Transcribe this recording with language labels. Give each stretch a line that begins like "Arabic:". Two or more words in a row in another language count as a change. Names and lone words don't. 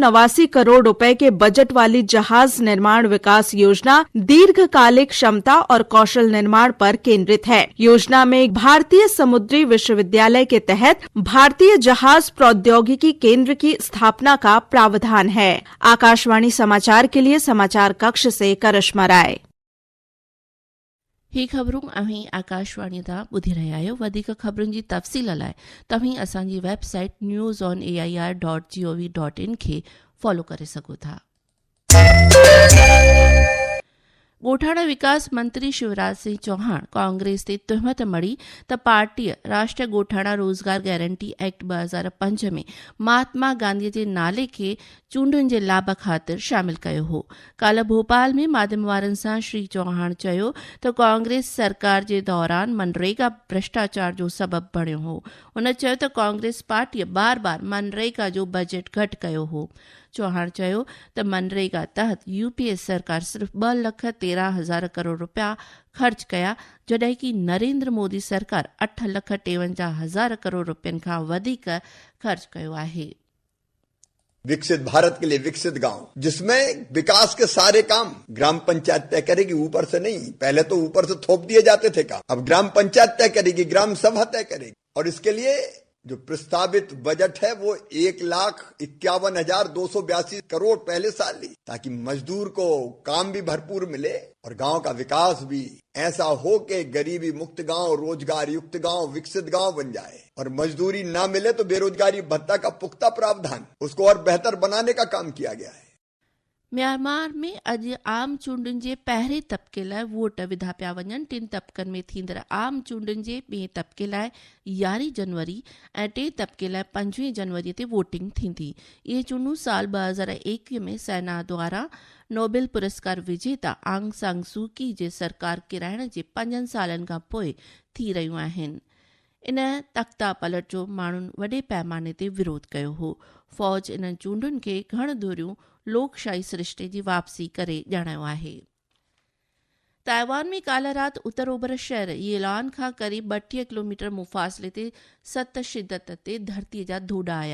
Hindi: 19,989 करोड़ रुपए के बजट वाली जहाज निर्माण विकास योजना दीर्घकालिक क्षमता और कौशल निर्माण पर केंद्रित है। योजना में भारतीय समुद्री विश्वविद्यालय के तहत भारतीय जहाज प्रौद्योगिकी केंद्र की स्थापना का प्रावधान है। आकाशवाणी समाचार के लिए समाचार कक्ष से करिश्मा राय।
Sindhi: ही ख़बरूं अहीं आकाशवाणी तां ॿुधी रहिया आहियो। वधीक ख़बरुनि जी तफ़सील लाइ तव्हीं असांजी वेबसाइट news.on.air.gov.in खे फॉलो करे सघो था। ॻोठाणा विकास मंत्री शिवराज सिंह चौहान कांग्रेस ते तुहमत मड़ी त पार्टीअ राष्ट्रीय ॻोठाणा रोज़गार गारंटी एक्ट 2005 में महात्मा गांधीअ जे नाले खे चूंडुनि जे लाभ ख़ातिर शामिल कयो हो। काल्ह भोपाल में माध्यम वारनि सां श्री चौहान चयो त कांग्रेस सरकार जे दौरान मनरेगा भ्रष्टाचार जो सबबु बणियो हो। हुन चयो त कांग्रेस पार्टीअ बार बार मनरेगा जो बजट घटि कयो हो। चौहान चयो त मनरेगा तहत यूपीए सरकार सिर्फ़ 2,13,000 करोड़ रुपया ख़र्च कया, जॾहिं कि नरेंद्र मोदी सरकार 8,53,000 करोड़ रुपयनि खां वधीक ख़र्च कयो आहे।
Hindi: विकसित भारत के लिए विकसित गांव, जिसमें विकास के सारे काम ग्राम पंचायत तय करेगी, ऊपर से नहीं। पहले तो ऊपर से थोप दिए जाते थे काम, अब ग्राम पंचायत तय करेगी, ग्राम सभा तय करेगी। और इसके लिए जो प्रस्तावित बजट है वो 1,51,282 करोड़ पहले साल ली, ताकि मजदूर को काम भी भरपूर मिले और गांव का विकास भी ऐसा हो कि गरीबी मुक्त गांव, रोजगार युक्त गांव, विकसित गांव बन जाए। और मजदूरी ना मिले तो बेरोजगारी भत्ता का पुख्ता प्रावधान, उसको और बेहतर बनाने का काम किया गया है।
Sindhi: म्यांमार में अॼु आम चूंडुनि जे पहिरें तबिके लाइ वोट विधा पिया वञनि। 3 तबिकनि में थींदड़ आम चूंडुनि जे ॿिएं तबिके लाइ 11 जनवरी ऐं 3 तबिके लाइ 25 जनवरी ते वोटिंग थींदी। इहे चूंडूं साल 2021 में सेना द्वारा नोबेल पुरस्कार विजेता आंग सान सू की जे सरकार किराइण जे 5 सालनि खां पोइ थी रहियूं आहिनि। इन तख़्ता पलट जो माण्हुनि वॾे पैमाने ते विरोध कयो हो। फ़ौज इन्हनि चूंडुनि खे घणदूरियूं लोकशाही सिरिश्ते जी वापसी करे ॼाणायो आहे। ताइवान में काल्ह राति उत्तर ओभर शहर येलान खां करीब 32 किलोमीटर मुफ़ासिले ते 7 शिदत ते धरतीअ जा धोॾा आया।